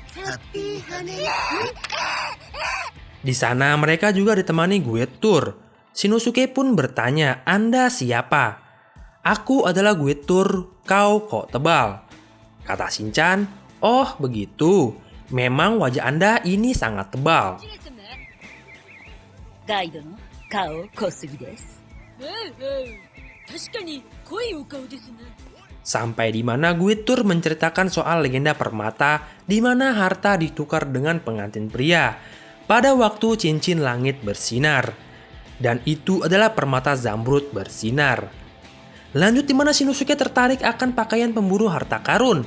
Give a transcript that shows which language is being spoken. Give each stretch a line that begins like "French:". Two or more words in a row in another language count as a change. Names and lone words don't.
Indonesian: Di sana mereka juga ditemani
English: guide tour.
Indonesian: Shinosuke pun bertanya, "Anda siapa?" "Aku adalah
English: guide tour,
Indonesian: kau kok tebal?" Kata Shinchan, "Oh begitu, memang wajah Anda ini sangat tebal."
Japanese: ガイドの顔濃すぎです。確かに濃いお顔ですな。
Indonesian: Sampai di mana
English: guide tour
Indonesian: menceritakan soal legenda permata di mana harta ditukar dengan pengantin pria pada waktu cincin langit bersinar. Dan itu adalah permata zamrud bersinar. Lanjut di mana Shinosuke tertarik akan pakaian pemburu harta karun.